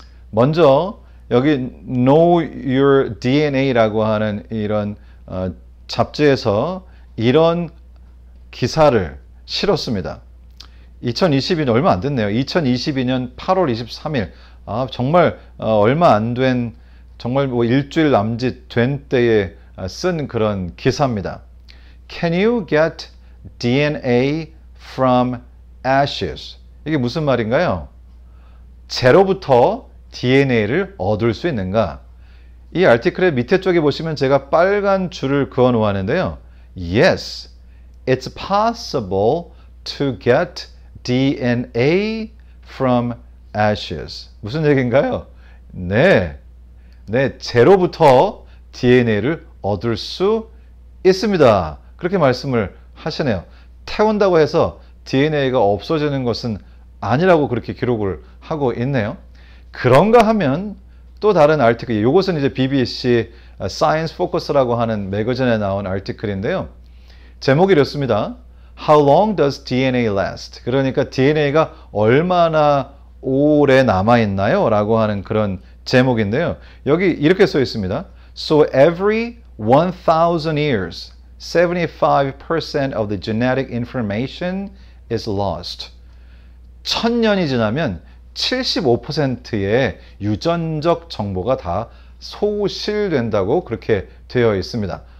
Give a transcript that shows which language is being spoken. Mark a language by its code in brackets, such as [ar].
[ko] 먼저 여기 Know Your DNA라고 하는 이런 잡지에서 이런 기사를 실었습니다. 2022년 얼마 안 됐네요. 2022년 8월 23일. 정말 얼마 안 된, 정말 뭐 일주일 남짓 된 때에 쓴 그런 기사입니다. [en] Can you get DNA from ashes? [ko] 이게 무슨 말인가요? 재로부터 DNA를 얻을 수 있는가? 이 아티클의 밑에 쪽에 보시면 제가 빨간 줄을 그어 놓았는데요. [en] Yes, it's possible to get DNA from ashes. [ko] 무슨 얘기인가요? 네, 제로부터 DNA를 얻을 수 있습니다. 그렇게 말씀을 하시네요. 태운다고 해서 DNA가 없어지는 것은 아니라고 그렇게 기록을 하고 있네요. 그런가 하면 또 다른 아티클, 이것은 이제 BBC Science Focus라고 하는 매거진에 나온 아티클인데요. 제목이 이렇습니다. [en] How long does DNA last? [ko] 그러니까 DNA가 얼마나 오래 남아있나요? 라고 하는 그런 제목인데요. 여기 이렇게 써 있습니다. [en] So every 1,000 years, 75% of the genetic information is lost. [ko] 1000년이 지나면 75%의 유전적 정보가 다 소실된다고 그렇게 되어 있습니다.